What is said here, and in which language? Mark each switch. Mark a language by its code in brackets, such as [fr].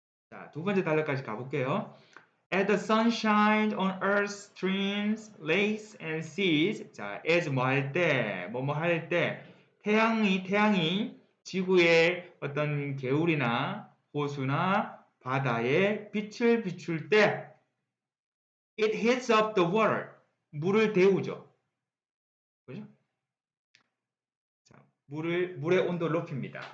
[ko] 자, 두 번째 단락까지 가볼게요. [en] As the sun shines on earth's streams, lakes and seas. [ko] 자, as 뭐 할 때, 뭐뭐 할 때, 태양이 지구의 어떤 개울이나 호수나 바다에 빛을 비출 때 [en] it heats up the water. [ko] 물을 데우죠. 그죠? 자, 물의 온도를 높입니다.